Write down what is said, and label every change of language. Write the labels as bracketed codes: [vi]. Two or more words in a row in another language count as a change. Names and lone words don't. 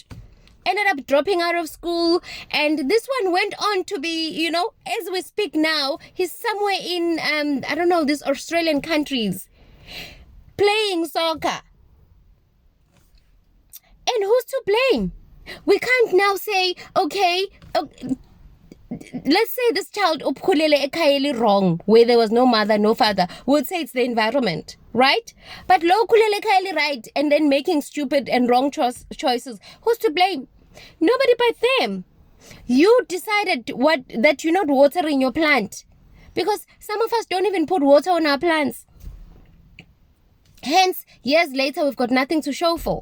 [en] Ended up dropping out of school, and this one went on to be, as we speak now, he's somewhere in I don't know, these Australian countries, playing soccer. And who's to blame? We can't now say, okay, let's say this child [nd] uphulele ekhayeli [en] wrong, where there was no mother, no father. We would say it's the environment, right? But [nd] lo ukhulele ekhayeli [en] right, and then making stupid and wrong choices. Who's to blame? Nobody but them. You decided that you're not watering your plant, because some of us don't even put water on our plants. Hence, years later, we've got nothing to show for.